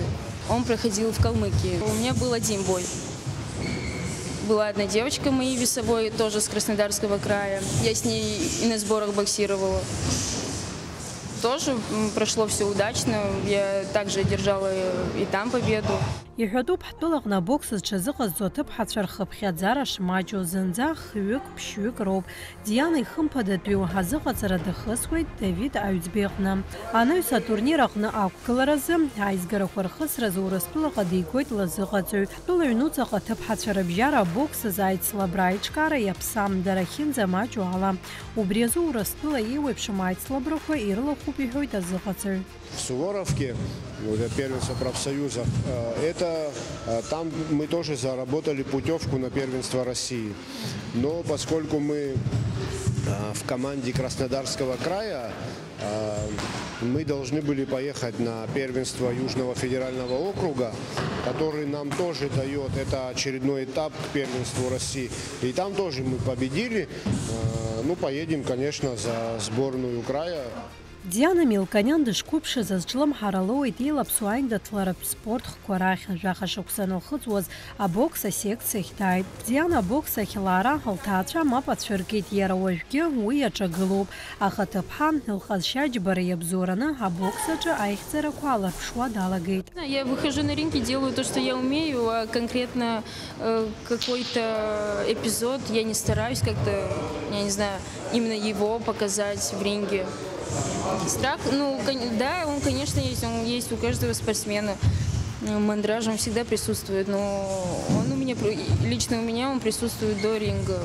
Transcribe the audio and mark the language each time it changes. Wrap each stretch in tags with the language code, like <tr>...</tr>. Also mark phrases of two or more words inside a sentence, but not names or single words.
<ru>Он проходил в Калмыкии. У меня был один бой. Была одна девочка моей весовой, тоже с Краснодарского края. Я с ней и на сборах боксировала. Тоже прошло все удачно. Я также одержала и там победу.</ru> <ab>Иҳәатәуп ҳтәылаҟны абокс зҽазыҟазҵо аҭыԥҳацәа рхыԥхьаӡара шмаҷу зынӡа хҩык ԥшьҩык роуп. Диана ихымԥадатәиу азыҟаҵара дахысуеит Давид Аҩӡбеиҟны. Анаҩс атурнир аҟны ақәгыларазы аизгарақәа рхысразы Урыстәылаҟа дигоит лазыҟаҵаҩ. Ҳтәыла аҩнуҵаҟа аҭыԥҳацәа рыбжьара абокс азы аицлабра аиҿкаара иаԥсам, дара ахьынӡамаҷу ала. Убри азы Урыстәыла еиуеиԥшым аицлабрақәа ирылахәуп иҳәоит азыҟаҵаҩ.</ab> <ru>В Суворовке, первенство профсоюзов, там мы тоже заработали путевку на первенство России. Но поскольку мы в команде Краснодарского края, мы должны были поехать на первенство Южного федерального округа, который нам тоже дает, это очередной этап к первенству России. И там тоже мы победили. Ну, поедем, конечно, за сборную края.</ru> <ab>Диана Милкониан дышқәыԥшыз азҿлымҳаралоуит еилаԥсоу аиндаҭларатә спортхқәа рахь. Жәаха шықәсан илхыҵуаз абокс асекциахь дааит. Диана абокс ахь лаара лҭаацәа мап ацәыркит. Иара уажәгьы уи иаҿагылоуп. Аха ҭыԥҳа лҟазшьа џьбара иабзоураны абокс аҿы аихьӡарақәа алаԥшуа далагеит.</ab> <ru>Я выхожу на ринг и делаю то, что я умею, а конкретно какой-то эпизод я не стараюсь как-то, я не знаю, именно его показать в ринге. Страх, ну, да, он, конечно, есть. Он есть у каждого спортсмена. Мандраж, он всегда присутствует, но он у меня, лично у меня он присутствует до ринга.</ru>